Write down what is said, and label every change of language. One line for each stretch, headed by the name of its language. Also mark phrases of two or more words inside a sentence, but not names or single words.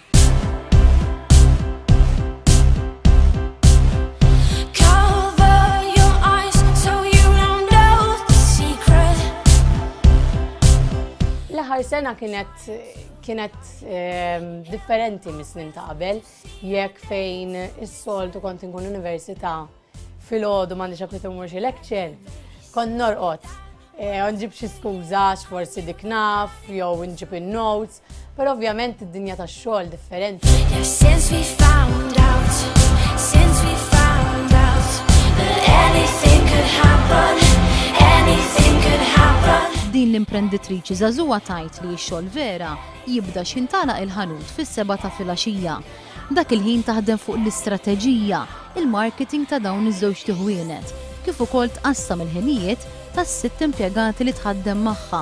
Maltese: L-aħħar sena kienet differenti mis-snin ta' qabel, jekk fejn is-soltu kont inkun università fil-għodu m'għandix aqbet imur xi lecture, kont norqod. Nġib xi skuża x'forsi dik naf, jew nġib in-notes, però ovvjament id-dinja tax-xogħol differenti.
English: Since we found out that anything could happen.
Maltese: Din l-imprenditriċi żagħżugħa tgħid li x-xogħol vera jibda x'intalaq il-ħanut fis-7 ta' filgħaxija. Dak il-ħin taħdem fuq l-istrateġija, il-marketing ta' dawn iż-żewġ tieħwienet, kif ukoll tqassam il-ħinijiet tas-6 impjegati li tħaddem magħha.